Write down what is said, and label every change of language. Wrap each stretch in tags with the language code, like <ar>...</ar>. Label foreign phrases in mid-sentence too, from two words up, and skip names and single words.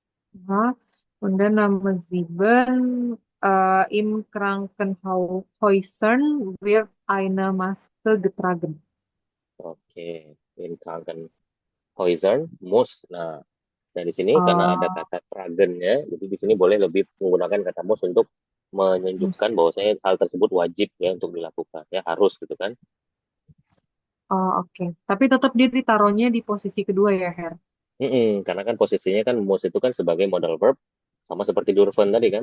<de>Aha. Und dann Name sieben, im Krankenhäusern wird eine Maske getragen. Oke, in Krankenhäusern muss.</de> <id>Nah, di sini karena ada Uh, kata tragennya, jadi di sini boleh lebih menggunakan kata muss untuk menunjukkan</id> <de>mus.</de> <id>bahwasanya hal tersebut wajib ya untuk dilakukan, ya harus gitu kan. Oh, oke. Tapi tetap dia ditaruhnya di posisi kedua ya, Her. Karena kan posisinya kan muss itu kan sebagai</id> <en>modal verb,</en> <id>sama seperti Durvan tadi kan.</id>